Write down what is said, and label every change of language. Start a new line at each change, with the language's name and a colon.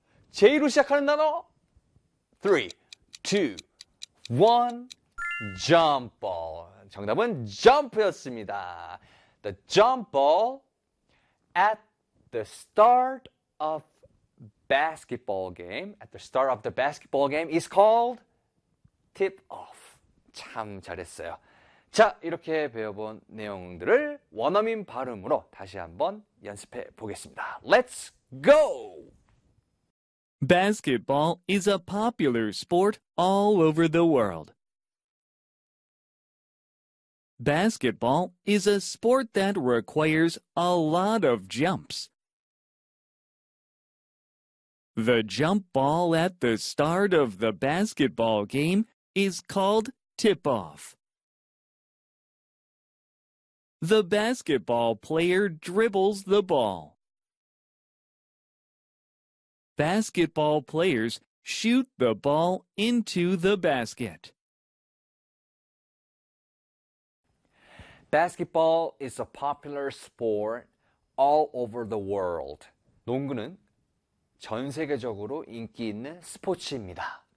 Korean: J로 시작하는 단어. 3, 2, 1, jump ball. 정답은 jump였습니다.
English: The jump ball at the start of basketball game, at the start of the basketball game is called tip off.
Korean: 참 잘했어요. 자, 이렇게 배워본 내용들을 원어민 발음으로 다시 한번 연습해 보겠습니다.
English: Let's go! Basketball is a popular sport all over the world. Basketball is a sport that requires a lot of jumps. The jump ball at the start of the basketball game is called tip-off. The basketball player dribbles the ball. Basketball players shoot the ball into the basket. Basketball is a popular sport all over the world.
Korean: 농구는 전 세계적으로 인기 있는 스포츠입니다.